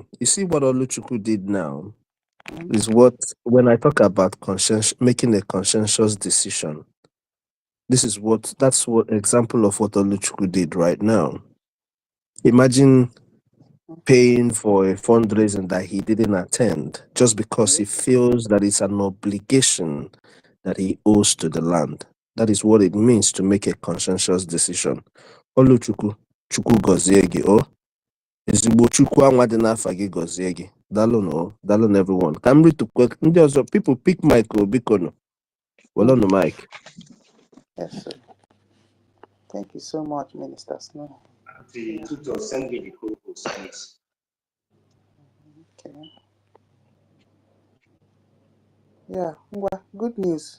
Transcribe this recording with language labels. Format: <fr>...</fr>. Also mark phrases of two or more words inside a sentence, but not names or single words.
<en>You see what Oluchukwu did now is what, when I talk about making a conscientious decision, that's what example of what Oluchukwu did right now. Imagine paying for a fundraising that he didn't attend just because he feels that it's an obligation that he owes to the land. That is what it means to make a conscientious decision.</en> <ig>Oluchukwu, Chukwu gozie gị, oh. Ezigbo Chukwu anwa dị n'afa gị gozie gị. Daalụ everyone. Ka m ritukwe ndị ọzọ,</ig> <en>people pick mic</en> <ig>o biko</ig> <en>no. Well on the mic. Yes, sir. Thank you so much, Minister Snow. Send me the co-host, please. Okay. Yeah, well, good news.</en>